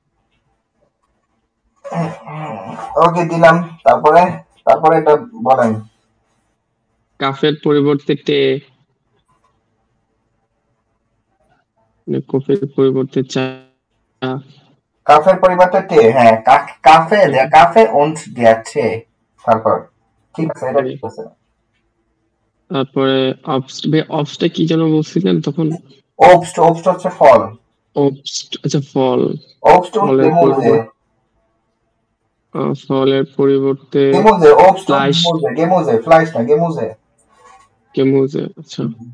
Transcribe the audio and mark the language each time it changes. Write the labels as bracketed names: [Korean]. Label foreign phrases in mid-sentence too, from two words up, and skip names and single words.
[Bangla] ওকে দিলাম, তারপরে এটা বলেন। কাফের পরিবর্তে টে, কফির পরিবর্তে চা, কাফের পরিবর্তে টে, হ্যাঁ [German] Kaffee und der Tee, [Bangla] তারপর ঠিক আছে এটা ঠিক আছে। তারপরে অবস্টটা কি যেন বলছিলেন তখন? অবস্ট হচ্ছে ফল। অবস্ট আচ্ছা ফল। অবস্ট ফলের পরিবর্তে গেমুজে আচ্ছা।